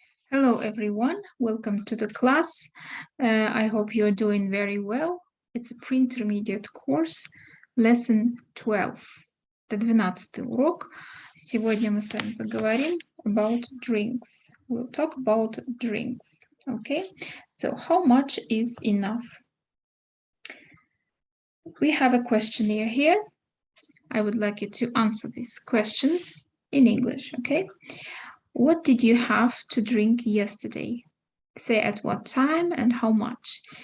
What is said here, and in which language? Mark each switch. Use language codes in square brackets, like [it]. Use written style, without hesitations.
[en] Hello everyone, welcome to the class. I hope you're doing very well. It's a pre-intermediate course, lesson 12. [ru] Это 12-й урок. Сегодня мы с вами поговорим [en] about drinks. We'll talk about drinks. Okay, so how much is enough? We have a questionnaire here. I would like you to answer these questions in English, okay? What did you have to drink yesterday? Say at what time and how much.